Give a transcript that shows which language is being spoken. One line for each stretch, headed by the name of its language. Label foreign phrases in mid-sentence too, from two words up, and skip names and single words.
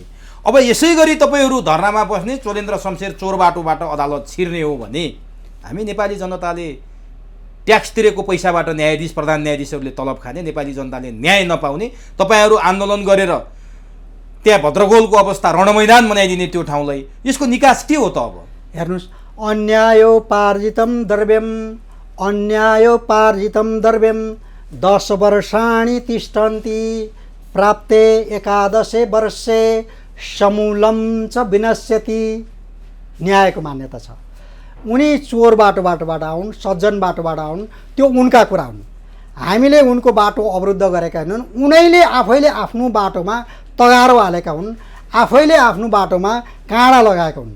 Nepali: अब यसै गरी तपाईँहरू धर्नामा बस्ने, चोलेन्द्र शमशेर चोर बाटोबाट अदालत छिर्ने हो भने हामी नेपाली जनताले ट्याक्स तिरेको पैसाबाट न्यायाधीश प्रधान न्यायाधीशहरूले तलब खाने, नेपाली जनताले न्याय नपाउने, तपाईँहरू आन्दोलन गरेर त्यहाँ भद्रगोलको अवस्था रणमैदान बनाइदिने त्यो ठाउँलाई, यसको निकास के हो त? अब हेर्नुहोस्,
Sanskrit: अन्यायोपार्जितं द्रव्यम 10 वर्षाणि तिष्ठन्ति प्राप्ते 11 वर्षे समूलं च विनश्यति।
Nepali: न्यायको मान्यता छ। उनी चोर बाटोबाट आउन्, सज्जन बाटोबाट आउन्, त्यो उनका कुरा हुन्। हामीले उनको बाटो अवरुद्ध गरेका होइनन्। उनैले आफैले आफ्नो बाटोमा तगारो हालेका हुन्, आफैले आफ्नो बाटोमा काँडा लगाएका हुन्।